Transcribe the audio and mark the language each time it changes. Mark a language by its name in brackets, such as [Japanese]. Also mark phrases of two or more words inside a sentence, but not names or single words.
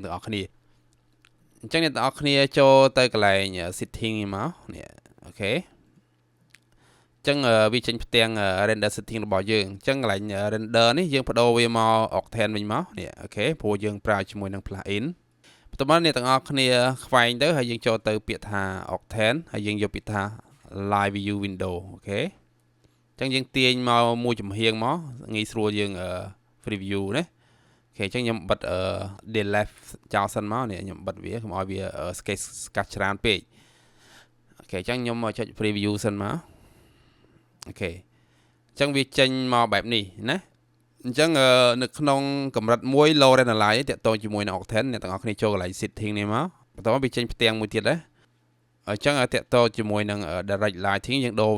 [Khmer] ទាំងអស់គ្នាអញ្ចឹងអ្នកទាំងអស់គ្នាចូលទៅកន្លែង setting នេះមកនេះអូខេអញ្ចឹងវាចេញផ្ទាំង render setting របស់យើងអញ្ចឹងកន្លែង render នេះយើងបដូរវាមក Octane វិញមកនេះអូខេព្រោះយើងប្រើជាមួយនឹង plugin បន្ទាប់មកអ្នកទាំងអស់គ្នាខ្វែងទៅហើយយើងចូលទៅពាក្យថា Octane ហើយយើងយកពាក្យថា [English] live view window [Khmer] អូខេអញ្ចឹងយើងទាញមកមួយចំហៀងមកងាយស្រួលយើង preview ណាអូខេអញ្ចឹងខ្ញុំបិទ delete ចោលសិន មកនេះខ្ញុំបិទវាកុំឲ្យវា sketch ស្កាត់ច្រើនពេកអូខេអញ្ចឹងខ្ញុំចុច preview សិនមកអូខេអញ្ចឹងវាចេញមកបែបនេះណាអញ្ចឹងនៅក្នុងកម្រិតមួយ [English] low analyze [Khmer] តាក់ទងជាមួយនឹង Octane អ្នកទាំងអស់គ្នាចូលកន្លែង setting នេះមកបន្ទាប់មកវាចេញផ្ទាំងមួយទៀតដែរអញ្ចឹងតាក់ទងជាមួយនឹង [English] direct lighting [Khmer] យើងដូរ